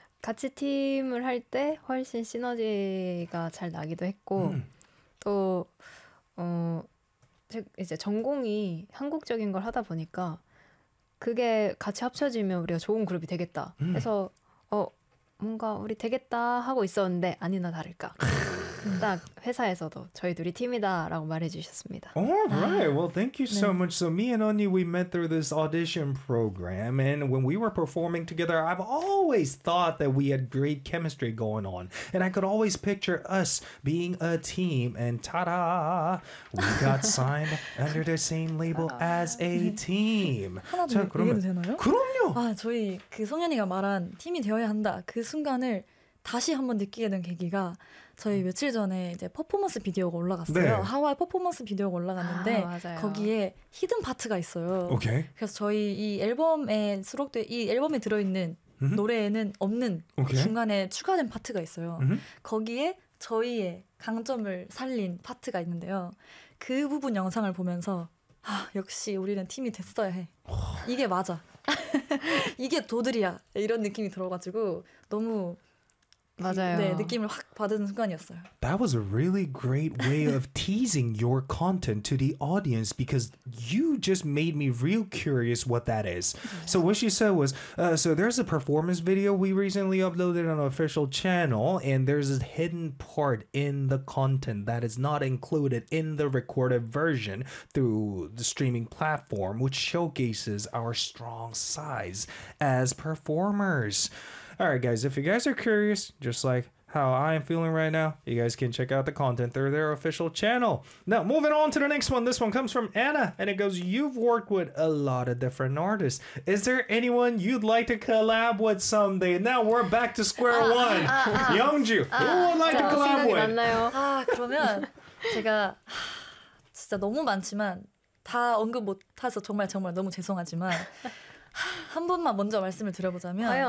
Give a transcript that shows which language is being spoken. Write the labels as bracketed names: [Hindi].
[Korean] 같이 팀을 할 때 훨씬 시너지가 잘 나기도 했고 또 이제 전공이 한국적인 걸 하다 보니까 그게 같이 합쳐지면 우리가 좋은 그룹이 되겠다 해서 뭔가 우리 되겠다 하고 있었는데 아니나 다를까 딱 회사에서도 저희 둘이 팀이다라고 말해주셨습니다. [English] Alright, well, thank you so much. So me and Onni, we met through this audition program, and when we were performing together, I've always thought that we had great chemistry going on, and I could always picture us being a team. And ta-da, we got signed under the same label as a team. [Korean] 하나 더 얘기해도 되나요? 그럼요. 아 저희 그 성현이가 말한 팀이 되어야 한다 그 순간을 다시 한번 느끼게 된 계기가 저희 며칠 전에 이제 퍼포먼스 비디오가 올라갔어요. 네. 하와이 퍼포먼스 비디오가 올라갔는데 거기에 히든 파트가 있어요. 오케이. 그래서 저희 이 앨범에 수록돼 이 앨범에 들어있는 노래에는 없는 오케이. 중간에 추가된 파트가 있어요. 거기에 저희의 강점을 살린 파트가 있는데요. 그 부분 영상을 보면서 아, 역시 우리는 팀이 됐어야 해. 이게 맞아. 이게 도들이야. 이런 느낌이 들어가지고 너무 맞아요. 네, 느낌을 확 받은 순간이었어요. [English] That was a really great way of teasing your content to the audience because you just made me real curious what that is. So what she said was, so there's a performance video we recently uploaded on an official channel and there's a hidden part in the content that is not included in the recorded version through the streaming platform which showcases our strong sides as performers. Alright guys, if you guys are curious, just like how I am feeling right now, you guys can check out the content through their official channel. Now, moving on to the next one. This one comes from Anna, and it goes, you've worked with a lot of different artists. Is there anyone you'd like to collab with someday? Now we're back to square one. Youngju, who would like to collab with? [Korean] 맞나요? 아, 그러면 제가 진짜 너무 많지만 다 언급 못해서 정말 정말 너무 죄송하지만 한 분만 먼저 말씀을 드려보자면